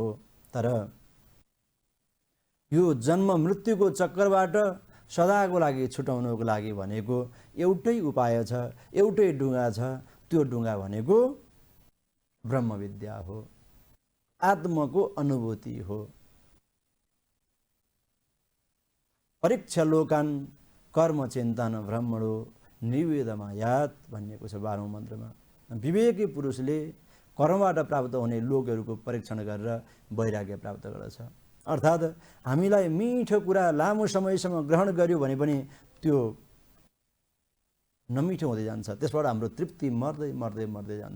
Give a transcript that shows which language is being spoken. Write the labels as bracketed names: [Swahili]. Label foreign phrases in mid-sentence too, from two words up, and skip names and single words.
[Nepali] तर यो जन्म मृत्युको चक्करबाट सदाको लागि छुटाउनको लागि भनेको एउटै उपाय छ, एउटै ढुङ्गा छ। त्यो ढुङ्गा भनेको ब्रह्मविद्या हो, आत्मको अनुभूति हो। [Sanskrit] परीक्षा लोकान कर्म चिन्तन ब्रह्मणो निर्वेदमायात [Nepali] भनिएको छ 12औं मन्त्रमा। विवेकी पुरुषले कर्मबाट प्राप्त हुने लोकहरूको परीक्षण गरेर वैराग्य प्राप्त गर्दछ। अर्थात् हामीलाई मिठो कुरा लामो समयसम्म ग्रहण गर्यो भने पनि त्यो नमिठो हुँदै जान्छ, त्यसबाट हाम्रो तृप्ति मर्दै मर्दै मर्दै जान्छ।